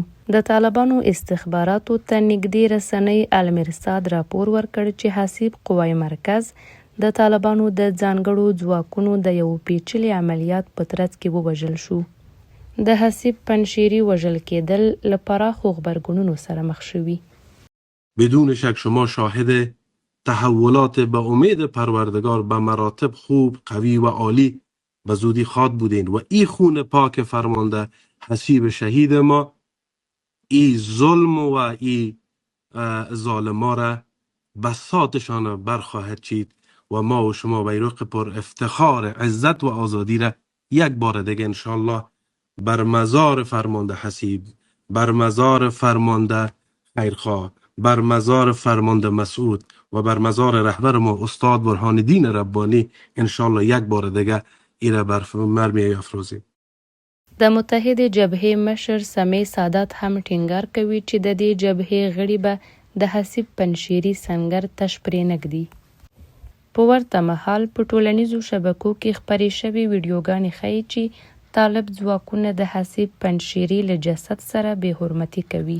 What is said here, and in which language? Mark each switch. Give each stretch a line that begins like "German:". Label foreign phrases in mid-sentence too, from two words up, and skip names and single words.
Pashto: د طالبانو استخباراتو ته نږدې رسنۍ المرصاد راپور ورکړ چې حاسب قوای مرکز د طالبانو د ځانګړو ځواکونو د یو پیچلي عملیات په ترڅ کې ووژل شو. د حاسب پنشیری وژل کېدل له پراخو غبرګونونو سره مخ شوي.
Persian: بدون شک شما شاهد تحولات به امید پروردگار به مراتب خوب، قوی و عالی به زودی خواد بودین و این خون پاک فرمانده حسیب شهید ما ای ظلم و ای ظالما را بساطشان برخواهد چید و ما و شما بیرق پر افتخار عزت و آزادی را یک بار دیگه انشالله بر مزار فرمانده حسیب، بر مزار فرمانده خیرخواه، بر مزار فرمانده مسعود و بر مزار رهبر ما استاد برهان الدین ربانی انشالله یک بار دیگه ایره بر مرمی افروزیم.
Pashto: د متحد جبهې مشر سمیع سادات هم ټینګار کوي چې د دې جبهې غړي به د حسیب پنشیري سنگر تش پرې نږدي. په ورته مهال په ټولنیزو شبکو کې خپرې شوې ویډیوګانې ښیي چې طالب ځواکونه د حسیب پنشیري له جسد سره بې حرمتي کوي.